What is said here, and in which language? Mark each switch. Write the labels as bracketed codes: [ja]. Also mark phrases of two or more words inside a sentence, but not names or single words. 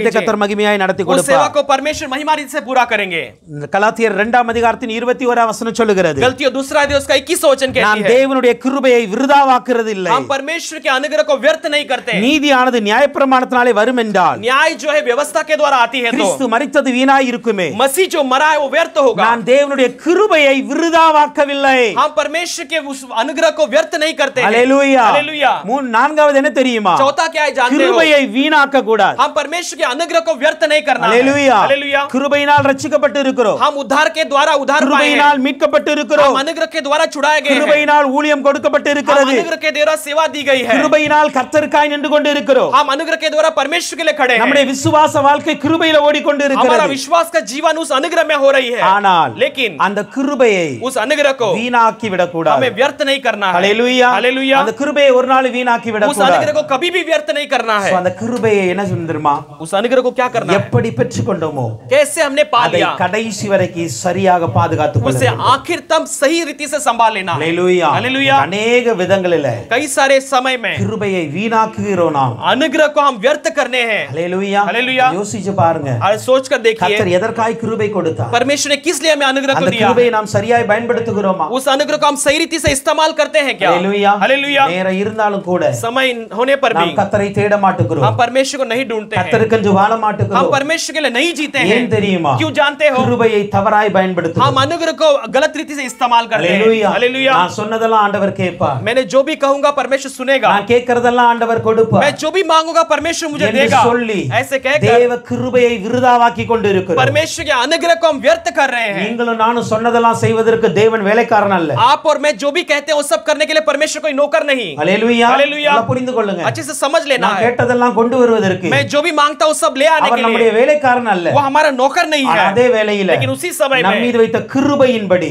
[ta] ஊழியத்தை [hi] कीजिए. [ta] கர்த்தர் மகிமையாய் நடத்தி [hi] उस सेवा [ta] கொடுப்பார். [hi] को परमेश्वर महिमा रीति से पूरा करेंगे. [ta] கலாத்தியர் 2ஆம் அதிகாரத்தின் 21ஆம் வசனம் சொல்லுகிறது, [hi] गलतियों दूसरा अध्याय उसका 21वां वचन [ta] நான் [hi] कहती है, [ta] தேவனுடைய கிருபையை விருதாவாக்குறது இல்லை. [hi] हम परमेश्वर के अनुग्रह को व्यर्थ नहीं करते. [ta] நீதியானது நியாயப்பிரமாணத்தினாலே வரும் என்றால் [hi] न्याय जो है व्यवस्था के द्वारा आती है [ta] கிறிஸ்து [hi] तो [ta] மரித்தது வீணாய் இருக்குமே. [hi] मसीह जो मरा है वो व्यर्थ होगा. [ta] நான் தேவனுடைய கிருபையை விருதாவாக்கவில்லை. [hi] हम परमेश्वर के उस अनुग्रह को व्यर्थ नहीं करते हैं. [ta] அல்லேலூயா. [hi] हालेलुया. [ta] நான்காவது என்ன தெரியுமா, [hi] चौथा क्या है जानते हो? [ta] கிருபையை வீணாக்க கூடாது. [hi] हम परमेश्वर के अनुग्रह को व्यर्थ नहीं करना है. [ta] அல்லேலூயா. [hi] हालेलुया. [ta] கிருபையினால் ரட்சிக்கப்பட்டு இருக்கிறோம். [hi] हम उद्धार के द्वारा उद्धार पाए हैं. [ta] கிருபையினால் மீட்கப்பட்டு இருக்கிறோம். [hi] हम अनुग्रह के द्वारा छुड़ाए गए हैं. [ta] கிருபையினால் ஊழியம் கொடுக்கப்பட்டு [hi] हम [ta] இருக்கிறது. [hi] अनुग्रह के द्वारा सेवा दी गई है। [ta] கிருபையினால் கர்த்தருக்காய் நின்று கொண்டு இருக்கிறோம். [hi] हम अनुग्रह के द्वारा परमेश्वर के लिए खड़े हैं। [ta] நம்முடைய விசுவாச வாழ்க்கை கிருபையில ஓடிக்கொண்டு [hi] हमारा [ta] இருக்கிறது. [hi] विश्वास का जीवन उस अनुग्रह में हो रही है। [ta] ஆனால் [hi] लेकिन [ta] அந்த கிருபையை [hi] उस अनुग्रह को [ta] வீணாக்கி விட கூடாது. [hi] हमें व्यर्थ नहीं करना है। [ta] ஹalleluya. [hi] हालेलुया। [ta] அந்த கிருபையை ஒரு நாள் வீணாக்கி விட [hi] उस [ta] கூடாது. [hi] अनुग्रह को कभी भी व्यर्थ नहीं करना है। [ta] அந்த கிருபையை என்ன சொல்லுமா? [hi] उस अनुग्रह को क्या करना है? [ta] எப்படி பெற்றுக்கொண்டோமோ [hi] कैसे हमने पा [ta] அதை [hi] लिया [ta] கடைசி வரைக்கும் சரியாக பாதுகாத்துக் கொள்ள [hi] उसे [ta] வேண்டும். [hi] आखिर तक सही रीति से संभाल लेना है। [ta] ஹalleluya. [hi] हालेलुया। [ta] अनेक விதங்களிலே [hi] कई सारे समय में [ta] கிருபையை வீணாக்குகிறோம் நாம். [hi] अनुग्रह को हम व्यर्थ करने हैं। [ta] ஹalleluya. [hi] हालेलुया। [ta] யோசிச்சு பாருங்க. [hi] और सोच कर देखिए [ta] கர்த்தர் எதற்காய் கிருபை கொடுத்தார்? [hi] परमेश्वर ने किस लिए हमें अनुग्रह को [ta] அந்த [hi] दिया? [ta] கிருபையை நாம் சரியாய் பயன்படுத்துகிறோமா? [hi] उस अनुग्रह को हम सही रीति से इस्तेमाल करते हैं क्या? [ta] ஹalleluya. [hi] हालेलुया। [ta] நேரம் இருந்தாலும் கூட [hi] समय होने पर भी [ta] நாம் கர்த்தரை தேட மாட்டோம். [hi] हम परमेश्वर को नहीं ढूंढते हैं। [ta] கர்த்தருக்கென்று வாழ மாட்டோம். [hi] हम परमेश्वर के लिए नहीं जीते हैं। [ta] ஏன் தெரியுமா? [hi] क्यों जानते हो? [ta] கிருபையை தவறாய் பயன்படுத்துகிறோம். [hi] हम अनुग्रह को गलत रीति से इस्तेमाल करते हैं। [ta] ஹalleluya. [hi] हालेलुया। [ta] நான் சொன்னதெல்லாம் ஆண்டவர் கேட்பார். [hi] मैंने जो भी कहूंगा परमेश्वर सुनेगा। [ta] நான் கேட்கிறதெல்லாம் ஆண்டவர் கொடுப்பார். [hi] मैं जो भी मांगूंगा परमेश्वर मुझे [ta] என்று [hi] देगा। [ta] சொல்லி [hi] ऐसे कहकर [ta] தேவ கிருபையை விருதாவாக்கி கொண்டிருக்கிறோம். [hi] परमेश्वर के अनुग्रह को हम व्यर्थ कर रहे हैं। [ta] நீங்களும் நானும் சொன்னதெல்லாம் செய்வதற்கு தேவன் வேலைக்காரன் அல்ல. [hi] आप और मैं जो भी कहते हैं वो सब करने के लिए परमेश्वर कोई नौकर नहीं। [ta] ஹalleluya. [hi] हालेलुया। [ta] நல்லா புரிந்து கொள்ளுங்க. [hi] अच्छे से समझ लेना [ta] நான் [hi] है। [ta] கேட்டதெல்லாம் கொண்டு வருவதற்கு [hi] मैं जो भी मांगता हूं सब ले आने [ta] அவர் [hi] के [ta] நம்முடைய [hi] लिए [ta] வேலைக்காரன் அல்ல. [hi] वो हमारा नौकर नहीं [ta] ஆனா [hi] है। [ta] அதே வேளையில [hi] लेकिन उसी समय [ta] நம் [hi] में [ta] மீது வைத்த கிருபையின்படி